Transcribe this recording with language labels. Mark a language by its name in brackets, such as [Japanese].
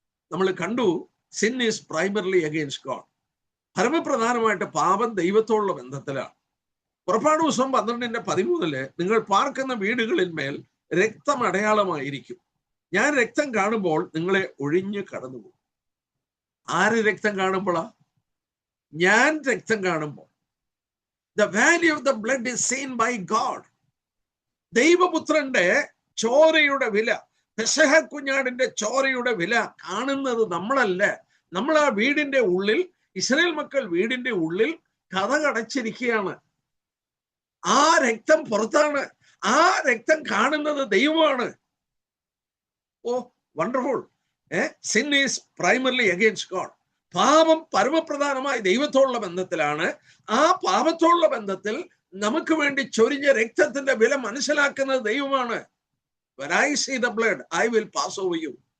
[Malayalam] നമ്മൾ കണ്ടു, [English] Sin is primarily against God. [Malayalam] പരമപ്രധാനമായിട്ട് പാപം ദൈവത്തോടുള്ള ബന്ധത്തിലാണ്. പുറപ്പാട് പുസ്തകം 12-ന്റെ 13 നിങ്ങൾ പാർക്കുന്ന വീടുകളിന്മേൽ രക്തം അടയാളമായിരിക്കും. ഞാൻ രക്തം കാണുമ്പോൾ നിങ്ങളെ ഒഴിഞ്ഞു കടന്നുപോകും. ആര് രക്തം കാണുമ്പോഴാ? ഞാൻ രക്തം കാണുമ്പോൾ, [English] the value of the blood is seen by God. [Malayalam] ദൈവപുത്രന്റെ ചോരയുടെ വില, പെസഹ കുഞ്ഞാടിന്റെ ചോരയുടെ വില കാണുന്നത് നമ്മളല്ല. നമ്മൾ ആ വീടിന്റെ ഉള്ളിൽ, ഇസ്രായേൽ മക്കൾ വീടിന്റെ ഉള്ളിൽ കതകടച്ചിരിക്കുകയാണ്. ആ രക്തം പുറത്താണ്. ആ രക്തം കാണുന്നത് ദൈവമാണ്. [English] Oh wonderful. Sin is primarily against God. [Malayalam] പാപം പരമപ്രധാനമായി ദൈവത്തോടുള്ള ബന്ധത്തിലാണ്. ആ പാപത്തോടുള്ള ബന്ധത്തിൽ നമുക്ക് വേണ്ടി ചൊരിഞ്ഞ രക്തത്തിന്റെ വില മനസ്സിലാക്കുന്നത് ദൈവമാണ്. [English] When I see the blood, I will pass over you.